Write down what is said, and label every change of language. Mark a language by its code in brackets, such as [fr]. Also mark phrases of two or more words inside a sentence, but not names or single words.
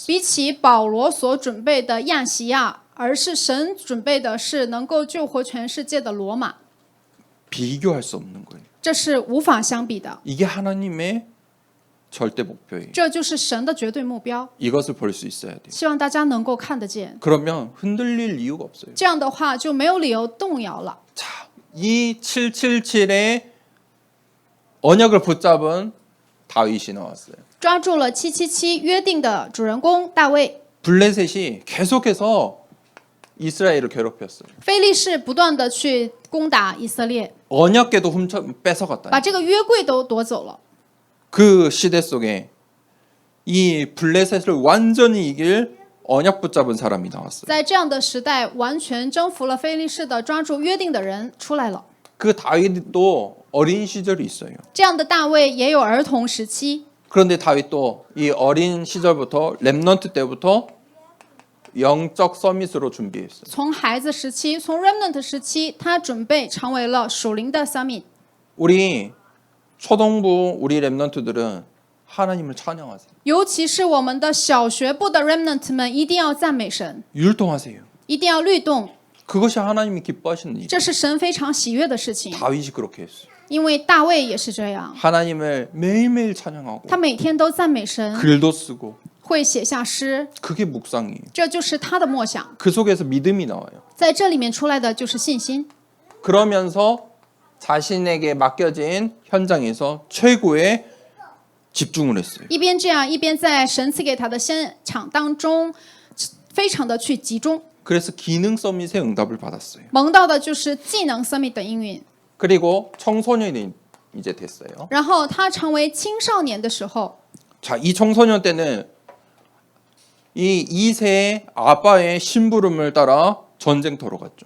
[zh] 比起保罗所准备的亚细亚，而是神准备的是能够救活全世界的罗马， [ko] 비교할 수 없는 거예요. [zh] 这是无法相比的。 [ko] 이게 하나님의 절대 목표예요. [zh] 这就是神的绝对目标， [ko] 이것을 볼 수 있어야 돼요. [zh] 希望大家能够看得见。 [ko] 그러면 흔들릴 이유가 없어요. [zh] 这样的话就没有理由动摇了。 [ko] 자, 이 777의 언약을 붙잡은 다윗이 나왔어요. [zh] 抓住了777约定的主人公大卫， [ko] 블레셋이 계속해서 이스라엘을 괴롭혔어요. [zh] 非利士不断的去攻打以色列， [ko] 언약궤도 뺏어갔다. [zh] 把这个约柜都夺走了。 [ko] 그 시대 속에 이 블레셋을 완전히 이길 언약 붙잡은 사람이 나왔어요. [zh] 在这样的时代，完全征服了非利士的抓住约定的人出来了。 [ko] 그 다윗도 어린 시절이 있어요. [zh] 这样的大卫也有儿童时期， [ko] 그런데 다윗도 이 어린 시절부터 렘넌트 때부터 영적 서밋으로 준비했어요. [zh] 从孩子时期，从 remnant 时期，他准备成为了属灵的 summit。 [ko] 우리 초동부 우리 렘넌트들은 하나님을 찬양하세요. [zh] 尤其是我们的小学部的 remnant 们，一定要赞美神， [ko] 율동하세요. [zh] 一定要律动， [ko] 그것이 하나님이 기뻐하시는 일. [zh] 这是神非常喜悦的事情。 [ko] 다윗이 그렇게 했어요. [zh] 因为大卫也是这样， [ko] 하나님을 매일매일 찬양하고 [zh] 他每天都赞美神， [ko] 글도 쓰고 [zh] 会写下诗， [ko] 그게 묵상이에요. [zh] 这就是他的默想。 [ko] 그 속에서 믿음이 나와요. [zh] 在这里面出来的就是信心， [ko] 그러면서 자신에게 맡겨진 현장에서 최고의 집중을 했어요. [zh] 一边这样，一边在神赐给他的现场当中，非常的去集中。 [ko] 그래서 기능 서밋의 응답을 받았어요. [zh] 蒙到的就是技能 summit 的应允， [ko] 그리고 청소년이 이제 됐어요. [zh] 然后他成为青少年的时候， [ko] 자, 이 청소년 때는 이 2세의 아빠의 심부름을 따라 전쟁터로 갔죠.